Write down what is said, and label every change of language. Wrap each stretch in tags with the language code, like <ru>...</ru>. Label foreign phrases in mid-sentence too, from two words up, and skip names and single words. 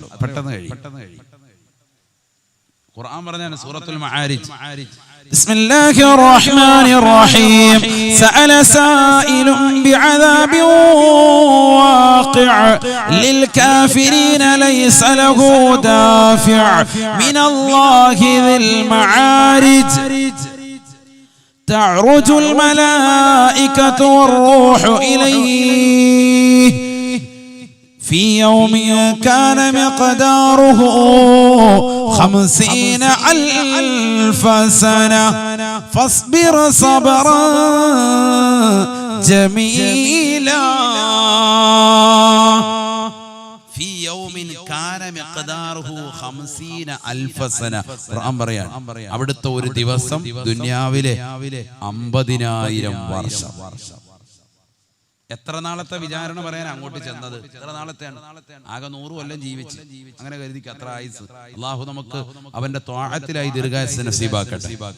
<ml>പെട്ടെന്ന് കഴിയും. ഖുർആൻ പറഞ്ഞാണ് സൂറത്തുൽ മആരിജ്,</ml> <ar>بسم الله الرحمن الرحيم سأل سائل بعذاب واقع للكافرين ليس له دافع من الله ذي المعارج تعرج الملائكة والروح إليه في يوم كان مقداره 50,000 سنة فاصبر صبرا جميلا. في يوم كان مقداره 50,000 سنة.</ar> <ml>ഖുർആൻ പറയാണ് അവിടുത്തെ ഒരു ദിവസം ദുനിയാവിലെ 50,000 വർഷം. എത്ര നാളത്തെ വിചാരണ പറയാൻ അങ്ങോട്ട് ചെന്നത്? എത്ര നാളത്തെയാണ്? ആകെ 100 കൊല്ലം ജീവിച്ച്, അങ്ങനെ കരുതിക്ക് അത്ര ആയുസ്. അള്ളാഹു നമുക്ക് അവന്റെ ത്വാഅത്തിലായി ദീർഘായുസ്സ് നസീബാക്കട്ടെ.</ml>